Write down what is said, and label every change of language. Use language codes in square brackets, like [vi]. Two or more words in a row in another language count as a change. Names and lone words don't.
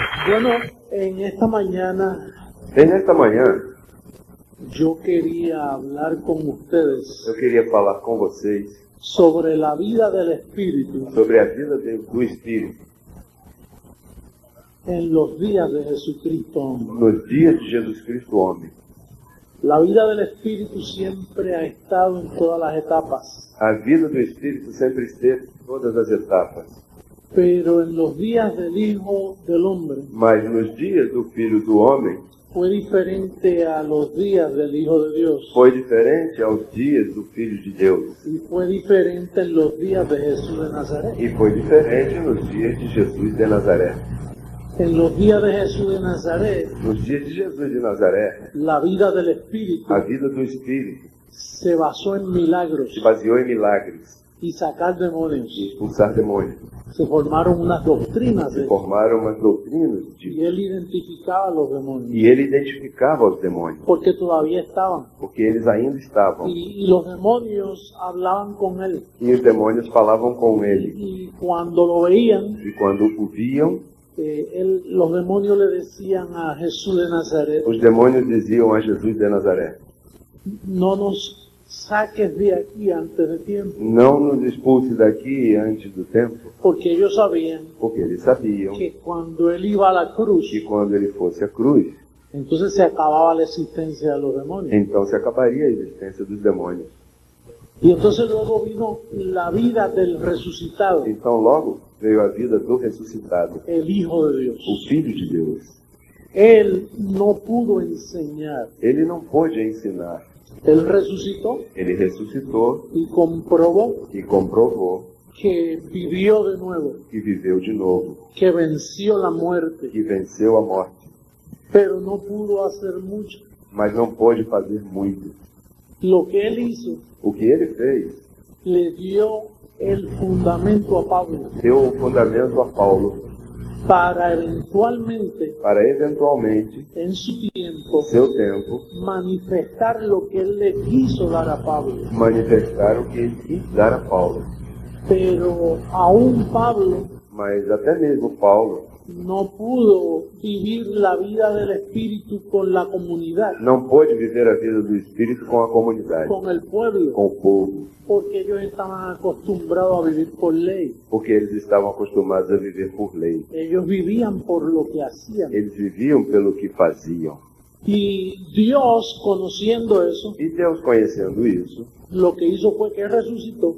[es] Bueno, en esta mañana [pt] Nesta manhã, [es] yo quería hablar con ustedes [pt] eu queria falar com vocês [es] sobre la vida del Espíritu [pt] sobre a vida do Espírito [es] en los días de Jesucristo. [pt] nos dias de Jesus Cristo homem. [es] La vida del Espíritu siempre ha estado en todas las etapas, [pt] A vida do Espírito sempre esteve em todas as etapas, [es] pero en los días del Hijo del Hombre [pt] mas nos dias do Filho do Homem [es] fue diferente a los días del Hijo de Dios [pt] foi diferente aos dias do Filho de Deus [es] y fue diferente en los días de Jesús de Nazaret. [pt] e foi diferente nos dias de Jesus de Nazaré. [es] En los días de Jesús de Nazaret, [pt] Nos dias de Jesus de Nazaré, [es] la vida del Espíritu [pt] a vida do Espírito [es] se basó en milagros [pt] se baseou em milagres [es] y sacar demonios. [pt] e expulsar demônios. [es] Se formaron unas doctrinas [pt] Se formaram umas doutrinas [es] y él identificaba a los demonios [pt] e ele identificava os demônios, [es] porque todavía estaban [pt] porque eles ainda estavam. [es] y los demonios hablaban con él [pt] E os demônios falavam com ele. [es] y cuando lo veían [pt] E quando o viam, [es] los demonios le decían a Jesús de Nazaret: [pt] os demônios diziam a Jesus de Nazaré: [es] no nos saques de aquí antes de tiempo, [pt] não nos expulse daqui antes do tempo, [es] porque ellos sabían [pt] porque eles sabiam [es] que cuando él iba a la cruz [pt] que quando ele fosse à cruz, [es] entonces se acababa la existencia de los demonios. [pt] então se acabaria a existência dos demônios. [es] Y entonces luego vino la vida del resucitado, [pt] Então logo veio a vida do ressuscitado, [es] el Hijo de Dios. [pt] o Filho de Deus. [es] Él no pudo enseñar, [pt] Ele não pôde ensinar, [es] él resucitó [pt] ele ressuscitou [es] y comprobó [pt] e comprovou [es] que vivió de nuevo, [pt] que viveu de novo, [es] que venció la muerte, [pt] que venceu a morte, [es] pero no pudo hacer mucho. [pt] mas não pôde fazer muito. [es] Lo que él hizo [pt] O que ele fez [es] le dio el fundamento a Pablo [pt] deu o fundamento a Paulo [es] para eventualmente, [pt] para eventualmente, [es] en su tiempo, [pt] seu tempo, [es] manifestar lo que él le quiso dar a Pablo. [pt] manifestar o que ele quis dar a Paulo. [es] Pero aún Pablo [pt] Mas até mesmo Paulo [es] no pudo vivir la vida del Espíritu con la comunidad, [pt] não pôde viver a vida do Espírito com a comunidade, [es] con el pueblo, [pt] com o povo, [es] porque ellos estaban acostumbrados a vivir por ley. [pt] porque eles estavam acostumados a viver por lei. [es] Ellos vivían por lo que hacían. [pt] Eles viviam pelo que faziam. [es] Y Dios, conociendo eso, [pt] E Deus, conhecendo isso, [es] lo que hizo fue que resucitó